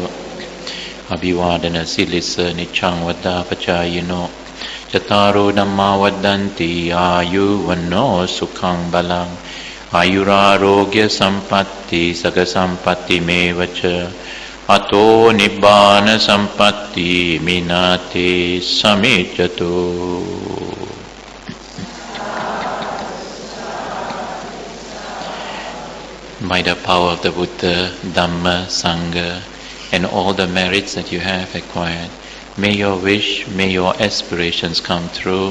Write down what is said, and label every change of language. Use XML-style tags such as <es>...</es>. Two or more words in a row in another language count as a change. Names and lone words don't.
<pi>Abhivadana silisa nichang vada pachayino Chataro dhamma vadanti ayu vano sukhang balang ayurarogya sampatti saga sampatti mevacha ato nibbana sampatti minate samichato.</pi> <en>By the power of the Buddha, Dhamma, Sangha, and all the merits that you have acquired, may your wish, may your aspirations come true.</en>